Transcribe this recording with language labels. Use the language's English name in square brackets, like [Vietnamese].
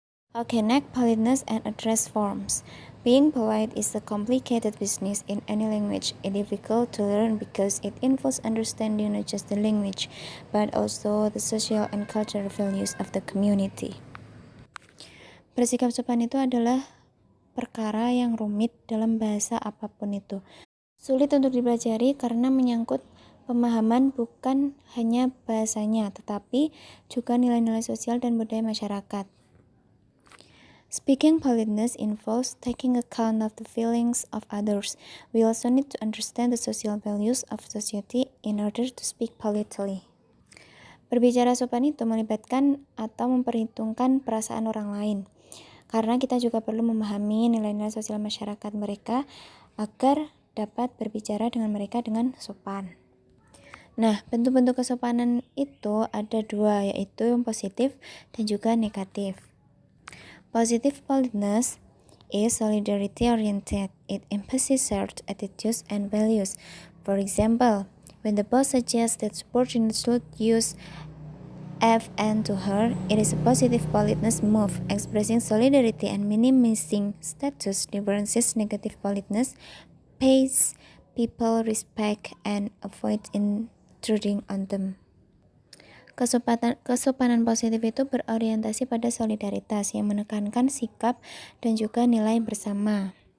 [English] Okay, next, politeness and address forms. Being polite is a complicated business in any language. It's difficult to learn because it involves understanding not just the language, but also the social and cultural values of the community. [Indonesian] Bersikap sopan itu adalah perkara yang rumit dalam bahasa apapun itu. Sulit untuk dipelajari karena menyangkut pemahaman bukan hanya bahasanya, tetapi juga nilai-nilai sosial dan budaya masyarakat. [English] Speaking politeness involves taking account of the feelings of others. We also need to understand the social values of society in order to speak politely. [Indonesian] Berbicara sopan itu melibatkan atau memperhitungkan perasaan orang lain, karena kita juga perlu memahami nilai-nilai sosial masyarakat mereka agar dapat berbicara dengan mereka dengan sopan. Nah, bentuk-bentuk kesopanan itu ada dua, yaitu yang positif dan juga negatif. [English] Positive politeness is solidarity-oriented. It emphasizes shared attitudes and values. For example, when the boss suggests that subordinates should use FN to her, it is a positive politeness move, expressing solidarity and minimizing status differences. Negative politeness pays people respect and avoid intruding on them. [Indonesian] Kesopanan positif itu berorientasi pada solidaritas yang menekankan sikap dan juga nilai bersama.